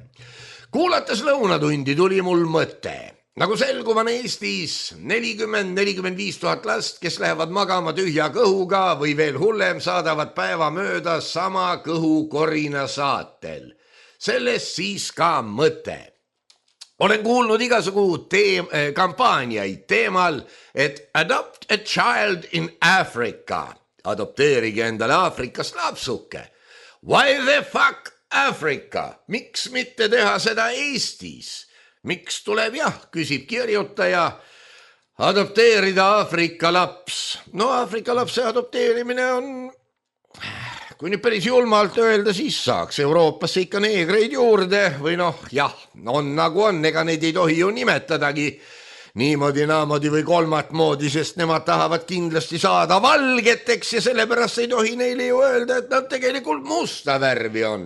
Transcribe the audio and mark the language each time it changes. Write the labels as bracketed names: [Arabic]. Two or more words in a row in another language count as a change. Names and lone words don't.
[Estonian] Kuulates lõunatundi tuli mul mõte, nagu selguv on Eestis 40-45 000 last, kes lähevad magama tühja kõhuga või veel hullem, saadavad päeva mööda sama kõhukorina saatel. Sellest siis ka mõte. Olen kuulnud igasugu kampaaniaid teemal, et [English] adopt a child in Africa. [Estonian] Adopteerige endale Aafrikast lapsuke. [English] Why the fuck Africa? [Estonian] Miks mitte teha seda Eestis? Miks tuleb küsib kirjutaja, adopteerida Aafrika laps? No Aafrika lapse adopteerimine on, kui nüüd päris julmalt öelda, siis saaks Euroopasse ikka neegreid juurde või on nagu on, ega neid ei tohi ju nimetadagi niimoodi, naamoodi või kolmat moodi, sest nemad tahavad kindlasti saada valgeteks ja sellepärast ei tohi neile ju öelda, et nad tegelikult musta värvi on.